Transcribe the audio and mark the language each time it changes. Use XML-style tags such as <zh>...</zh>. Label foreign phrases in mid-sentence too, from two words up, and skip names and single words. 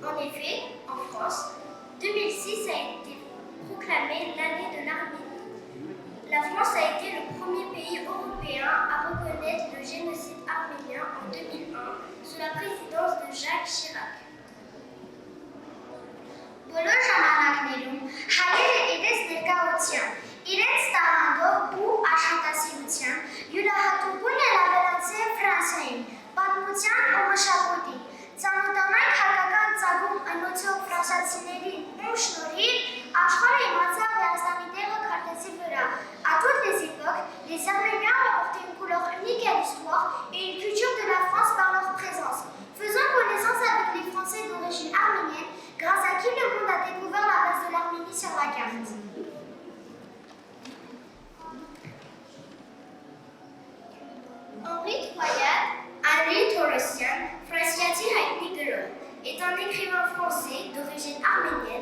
<fr>effet, en France, 2006 a été proclamée l'année de l'Arménie. La France a été le premier pays européen à reconnaître le génocide arménien en 2001 sous la présidence de Jacques Chirac.</fr> <hy>բոլոր ժամանակներում հայերը իրենց ներկայության, իրենց տաղանդով ու աշխատասիրությամբ յուրահատուկ են ավելացել Ֆրանսիային, պատմության ու մշակույթին։ Ծանոթանանք հայկական ծագում ընոցող ֆրանսիացիներին, ում շնորհիվ աշխարհը իմացավ Հայաստանի տեղը քարտեզի վրա։</hy> <fr>À toutes les époques, les Arméniens apportaient une couleur unique à l'histoire et une culture de la France</fr> <hy>par leur présence.</hy> <fr>Faisant connaissance avec les Français d'origine arménienne, grâce à qui le monde a découvert la place de l'Arménie sur la carte. Henri Troyat, Henri Torresian, Frascati Haït-Nigero, est un écrivain français d'origine arménienne.</fr>